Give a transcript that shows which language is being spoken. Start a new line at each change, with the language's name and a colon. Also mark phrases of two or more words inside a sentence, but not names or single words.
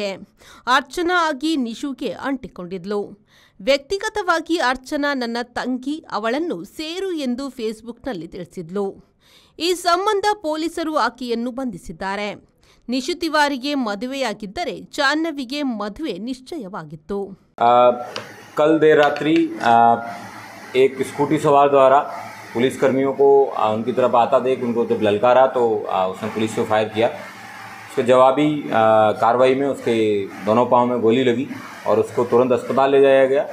Kannada: ಅರ್ಚನಾ ಆಗಿ ನಿಶುಗೆ ಅಂಟಿಕೊಂಡಿದ್ಲು. ವ್ಯಕ್ತಿಗತವಾಗಿ ಅರ್ಚನಾ ನನ್ನ ತಂಗಿ, ಅವಳನ್ನು ಸೇರು ಎಂದು ಫೇಸ್ಬುಕ್ನಲ್ಲಿ ತಿಳಿಸಿದ್ಲು. ಈ ಸಂಬಂಧ ಪೊಲೀಸರು ಆಕೆಯನ್ನು ಬಂಧಿಸಿದ್ದಾರೆ. ನಿಶು ತಿವಾರಿಗೆ ಮದುವೆಯಾಗಿದ್ದರೆ ಜಾಹ್ನವಿಗೆ ಮದುವೆ ನಿಶ್ಚಯವಾಗಿತ್ತು.
Hindi: कल देर रात्रि एक स्कूटी सवार द्वारा पुलिसकर्मियों को उनकी तरफ आता देख उनको जब ललकारा तो उसने पुलिस को फायर किया। उसके जवाबी कार्रवाई में उसके दोनों पाँव में गोली लगी और उसको तुरंत अस्पताल ले जाया गया।